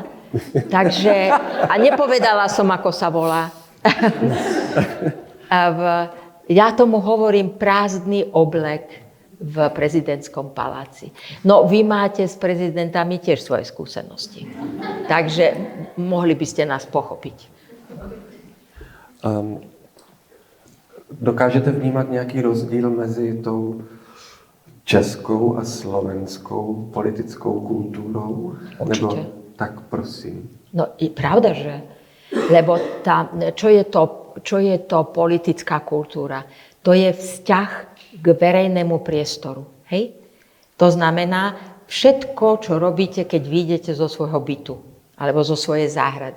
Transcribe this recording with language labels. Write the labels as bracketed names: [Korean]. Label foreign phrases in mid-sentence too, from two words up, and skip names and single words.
[Slovak] Takže, a nepovedala som, ako sa volá. Ja tomu hovorím prázdny oblek v prezidentskom paláci. No, vy máte s prezidentami tiež svoje skúsenosti. Takže mohli by ste nás pochopiť. [Czech] Dokážete vnímat nějaký rozdíl mezi tou českou a slovenskou politickou kultúrou? [Slovak] Určite. [Czech] Nebo tak prosím. [Slovak] No, je pravda, že? Lebo čo je to politická kultúra? To je vzťah k verejnému priestoru. Hej? To znamená, všetko, čo robíte, keď vyjdete zo svojho bytu alebo zo svojej záhrady.